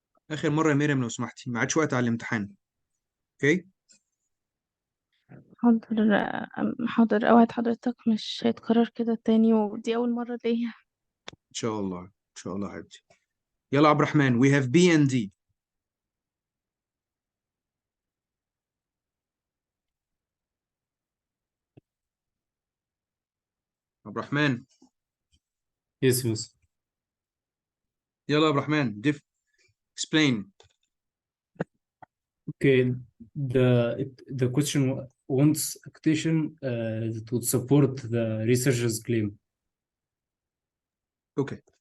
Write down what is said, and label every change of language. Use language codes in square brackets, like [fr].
[ar] آخر مرة يا مريم لو سمحتي، ما عادش وقت على الامتحان. اوكي؟ حاضر حاضر، أوعد حضرتك مش هيتكرر كده تاني، ودي أول مرة ليا. شاء الله إن شاء الله حبيبتي. يلا [en] عبد الرحمن, we have B and D. [ar] عبد الرحمن, [en] Yes, yes. [ar] يلا عبد الرحمن, [en] explain. Okay, the question wants a quotation that would support the researcher's claim. Okay.